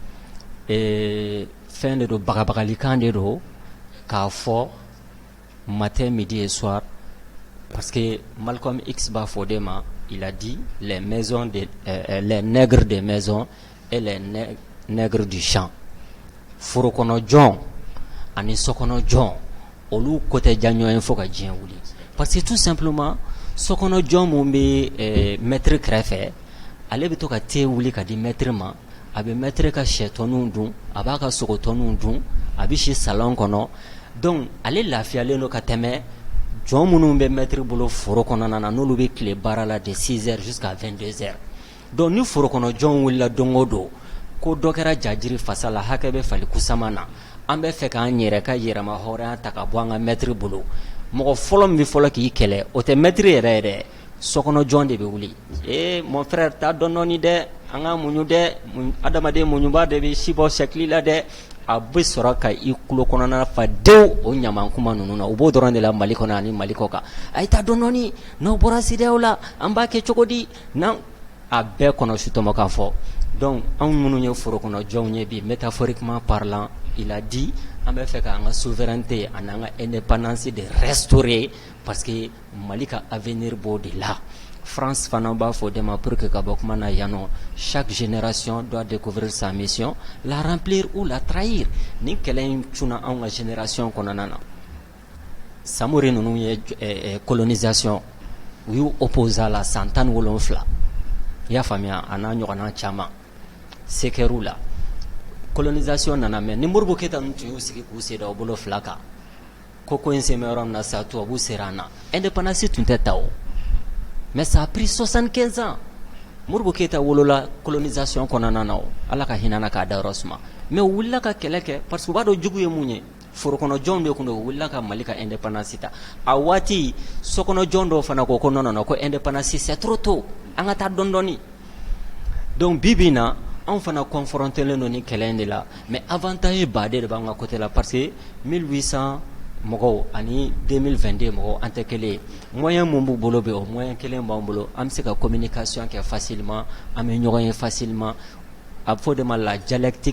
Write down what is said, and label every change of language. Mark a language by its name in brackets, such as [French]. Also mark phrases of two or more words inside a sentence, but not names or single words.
[Bambara] fɛn de don bagabagalikan de don k'a fɔ [French] matin midi et soir parce que [Bambara] Malcolm X b'a fɔ de ma [French] il a dit les nègres des maisons et les nègres du champ [Bambara] foro kɔnɔ jɔn ani sokɔnɔ jɔn olu ko tɛ ja ɲɔgɔn ye fo ka diɲɛ wuli [French] parce que tout simplement [Bambara] sokɔnɔ jɔn mun bɛ maître kɛrɛfɛ ale bɛ to ka thé wuli ka di maître ma a bɛ maître ka sɛtɔninw dun a b'a ka sogotɔninw dun a bɛ si salon kɔnɔ donc ale lafiyalen don ka tɛmɛ jɔn minnu bɛ maître bolo foro kɔnɔna na n'olu bɛ tile baara la [French] de 6h jusqu'à 22h donc [Bambara] ni foro kɔnɔ jɔn wulila don o don ko dɔ kɛra jajiri fasa la hakɛ bɛ fali kusama na an bɛ fɛ k'an yɛrɛ ka yɛrɛma hɔrɔnya ta ka bɔ an ka maître bolo mɔgɔ fɔlɔ min bɛ fɔlɔ k'i kɛlɛ o tɛ maître yɛrɛ yɛrɛ sokɔnɔ jɔn de bɛ wuli [French] mon frère [Bambara] t'a dɔn dɔɔni dɛ an ka muɲu dɛ adamaden muɲuba de bɛ si bɔ sɛkili la dɛ a bɛ sɔrɔ ka i tulo kɔnɔna fa dewu o ɲaman kuma ninnu na u b'o dɔrɔn de la Mali kɔnɔ ani Mali kɔ kan a ye t'a dɔn dɔɔni n'aw bɔra CEDEAO la an b'a kɛ cogo di n'an a bɛɛ kɔnɔ sutɔmɔ kan fɔ donc anw minnu ye foro kɔnɔ jɔnw ye bi [French] métaphoriquement parlant il a [Bambara] dit an bɛ fɛ k'an ka souveraineté ani an ka indépendance [French] de restaurer parce que [Bambara] Mali ka avenir b'o de la France fana b'a fɔ de ma [French] pour que [Bambara] ka bɔ kuma na yan nɔ [French] chaque génération doit découvrir sa mission la remplir ou la trahir [Bambara] ni kɛlɛ in cunna anw ka génération kɔnɔna na Samori ninnu ye colonisation u y'u opposé a la san 17 i y'a faamuya a n'a ɲɔgɔnna caman Sekeru la colonisation nana mɛ ni Modibo Keyita ninnu tun y'u sigi k'u sen da u bolo fila kan ko in sen bɛ yɔrɔ min na sa tubabu sera an na indépendance tun tɛ ta o [French] mais ça a pris 75 ans [Bambara] Modibo Keyita wolola colonisation kɔnɔna na o Ala ka hinɛ na k'a da yɔrɔ suma mais u wulila ka kɛlɛ kɛ parce que u b'a dɔn jugu ye mun ye forokɔnɔjɔnw de kun don u wulila ka Mali ka indépendance ta a waati sokɔnɔjɔn dɔw fana ko non ko indépendance c'est [French] trop tôt [Bambara] an ka taa dɔɔni donc bi bi in na anw fana confronté len ni kɛlɛ in de la [French] mais avantage [Bambara] baden de b'an ka côté la parce que 1800 mɔgɔw ani 2022 mɔgɔw an tɛ kelen ye moyen mun b'u bolo bɛ o moyen kelen b'an bolo an bɛ se ka communication kɛ facilement an bɛ ɲɔgɔn ye facilement a bɛ fɔ de ma [French] la dialectique